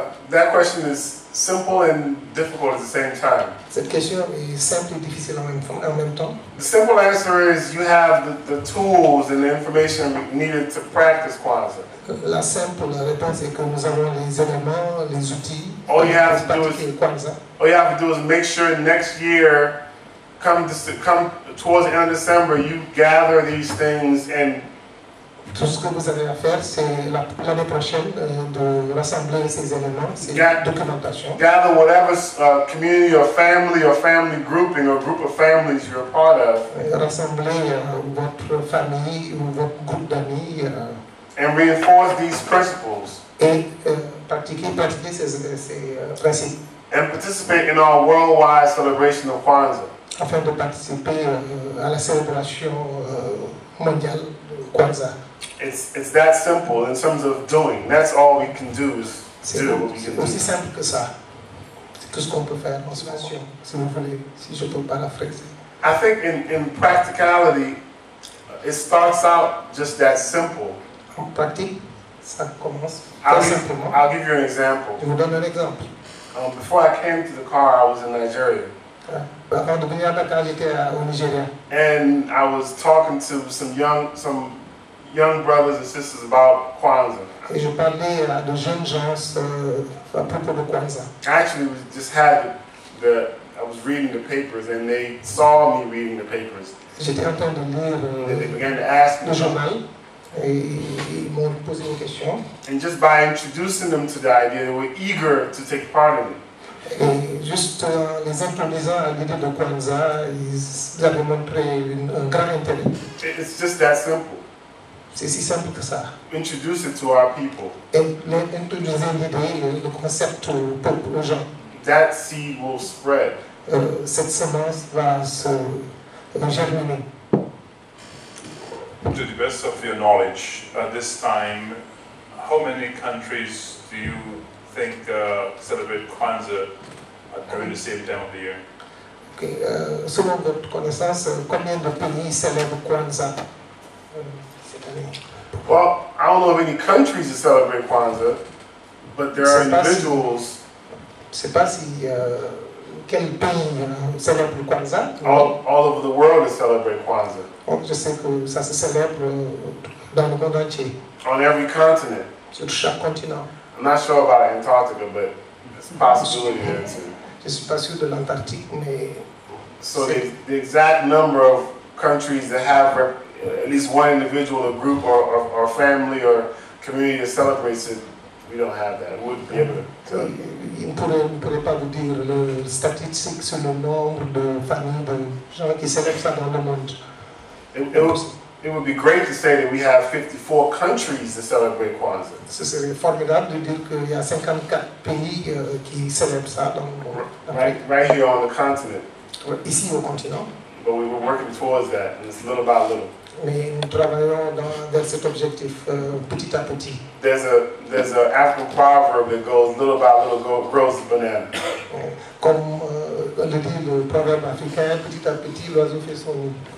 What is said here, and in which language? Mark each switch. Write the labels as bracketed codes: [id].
[en] That question is simple and difficult at the same time. [fr] Cette question est simple et difficile en même temps. [en] The simple answer is you have the tools and the information needed to practice KWANZAA. [fr] La simple réponse est que nous avons les éléments, les outils [en] All you have [fr] pour [en] to do [fr] pratiquer KWANZAA. [en] All you have to do is make sure next year, come towards the end of December, you gather these things and [fr] Tout ce que vous avez à faire, c'est l'année prochaine de rassembler ces éléments, ces documentations. [en] gather whatever community or family grouping or group of families you're a part of. [fr] Rassembler votre famille ou votre groupe d'amis [en] And reinforce these principles. [fr] et pratiquer ces principes [en] And participate in our worldwide celebration of KWANZAA. [fr] afin de participer à la célébration mondiale de KWANZAA. [en] It's that simple in terms of doing. That's all we can do is [fr] C'est [en] do what we can [fr] aussi [en] do. [fr] simple que ça. C'est tout ce qu'on peut faire en situation, si vous voulez, si je peux paraphraser. [en] I think in practicality, it starts out just that simple. [fr] En pratique, ça commence très simplement. [en] I'll give you an example. [fr] Je vous donne un exemple. [en] Before I came to Dakar, I was in Nigeria. [fr] Avant de venir à Dakar, j'étais au Nigeria. [en] And I was talking to some young brothers and sisters about KWANZAA. [fr] Et je parlais à de jeunes gens à propos de KWANZAA. [en] Actually, we just had I was reading the papers and they saw me reading the papers. [fr] J'étais en train de [en] And they [fr] lire [en] began to ask [fr] le [en] me. [fr] journal et ils m'ont posé une question. [en] And just by introducing them to the idea, they were eager to take part in it. [fr] Et juste en les introduisant à l'idée de KWANZAA, ils avaient montré un grand intérêt. [en] It's just that simple. [fr] C'est si simple que ça. [en] Introduce it to our people. [fr] Et introduire l'idée, le concept au peuple, aux gens. [en] That seed will spread. [fr] Cette semence va se germiner. [en] To the best of your knowledge, at this time, how many countries do you think celebrate KWANZAA during the same time of the year? Okay. [fr] Selon votre connaissance, combien de pays célèbrent KWANZAA cette année? [en] Well, I don't know of any countries that celebrate KWANZAA, but there are individuals. [fr] Je ne sais pas si quel pays célèbre le KWANZAA. [en] All over the world that celebrate KWANZAA. [fr] Je sais que ça se célèbre dans le monde entier, [en] On every continent. [fr] sur chaque continent. [en] I'm not sure about Antarctica, but it's a possibility there too. [fr] Je ne suis pas sûr de l'Antarctique, mais [en] So the exact number of countries that have at least one individual, or group, or family, or community that celebrates it, we don't have that. We wouldn't be able to tell you. [fr] il ne pourrait pas vous dire le statistique sur le nombre de familles, de gens qui célèbrent ça dans le monde. [en] It would be great to say that we have 54 countries that celebrate KWANZAA. [fr] Ce serait formidable de dire qu'il y a 54 pays qui célèbrent ça dans le monde. [en] Right here on the continent. [fr] Ici au continent. [en] but we were working towards that, and it's little by little. [fr] Mais nous travaillons vers cet objectif petit à petit. [en] There's a African proverb that goes little by little grows the banana. [fr] Comme le dit le proverbe africain, petit à petit l'oiseau fait son nid.